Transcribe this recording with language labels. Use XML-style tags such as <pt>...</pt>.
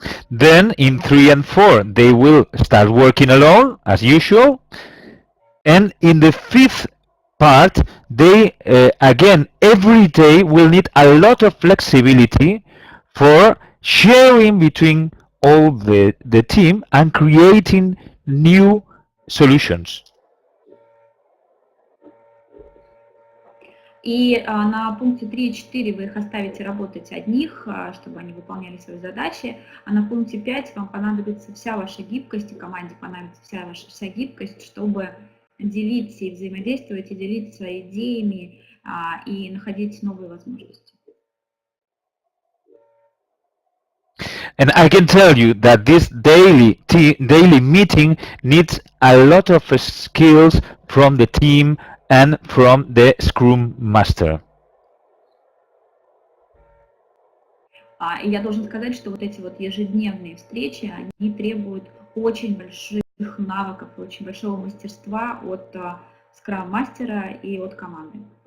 <en>Then in 3 and 4 they will start working alone as usual, and in the 5th part they again every day will need a lot of flexibility for sharing between all the team and creating new solutions.</en> <ru>И на пункте 3 и 4 вы их оставите работать одних, чтобы они выполняли свои задачи, а на пункте 5 вам понадобится вся ваша гибкость, и команде понадобится вся гибкость, чтобы делиться и взаимодействовать, и делиться своими идеями, и находить новые возможности.</ru> <en>And I can tell you that this daily meeting needs a lot of skills from the team and from the Scrum Master.</en> <ru>И я должен сказать, что вот эти вот ежедневные встречи, они требуют очень больших навыков, очень большого мастерства от скрам-мастера и от команды.</ru>